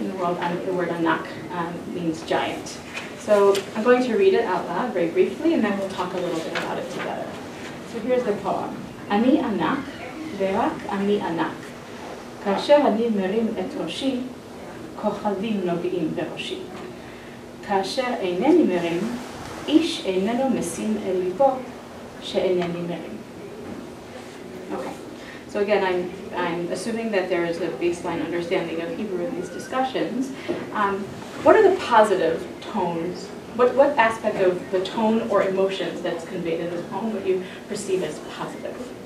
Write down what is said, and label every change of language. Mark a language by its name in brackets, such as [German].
[English] In the world, the word Anak means giant. So I'm going to read it out loud very briefly, and then we'll talk a little bit about it together. So here's the poem. [Hebrew] Ani Anak, ve'rak ani Anak. Kasher ani merim et roshi, כוכבים נוגעים בראשי. כאשר אינני מרים, איש איננו משים אל ליבו שאינני מרים. [English] Okay, so again, I'm assuming that there is a baseline understanding of Hebrew in these discussions. What are the positive tones? What aspect of the tone or emotions that's conveyed in this poem would you perceive as positive?